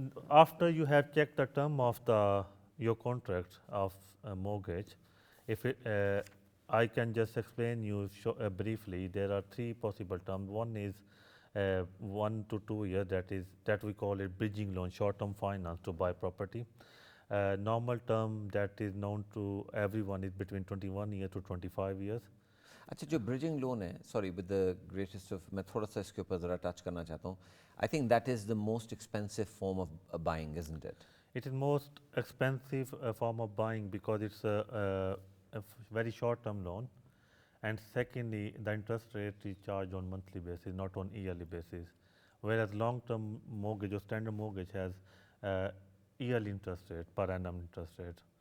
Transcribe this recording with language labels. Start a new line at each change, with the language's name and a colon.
English: After you have checked the term of your contract of mortgage, if I can just explain you briefly, there are three possible terms. One is 1 to 2 years, that we call it bridging loan, short-term finance to buy property. Normal term that is known to everyone is between 21 years to 25 years.
Urdu: اچھا جو bridging loan ہے,
English: sorry, with the greatest of,
Urdu: میں تھوڑا سا اس کے اوپر ذرا touch کرنا چاہتا ہوں.
English: I think that is the most expensive form of buying, isn't it? It is most expensive form of buying because it's a very short-term loan, and secondly, the interest rate is charged on monthly basis, not on yearly basis. Whereas long-term mortgage or standard mortgage has yearly interest rate, per annum interest rate.